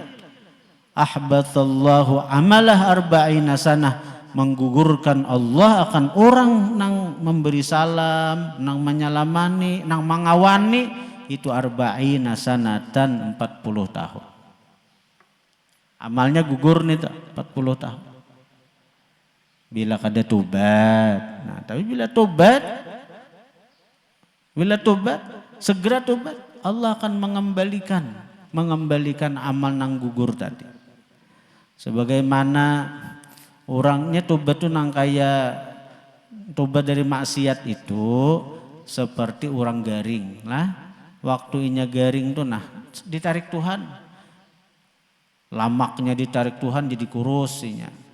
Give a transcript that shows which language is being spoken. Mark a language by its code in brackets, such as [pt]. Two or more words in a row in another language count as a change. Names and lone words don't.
[ar] أحبط الله عمله أربعين سنة, [bjn] menggugurkan Allah akan orang nang memberi salam, nang menyalamani, nang mengawani, itu [ar] أربعين سنةً, [bjn] 40 tahun. Amalnya gugur nih 40 tahun. bila kada tobat. Nah, tapi bila tobat segera tobat, Allah akan mengembalikan amal nang gugur tadi. Sebagaimana orangnya tobat tuh nang kaya tobat dari maksiat itu seperti orang garing lah. Waktu inya garing tuh nah ditarik Tuhan, lamaknya ditarik Tuhan jadi kurus inya.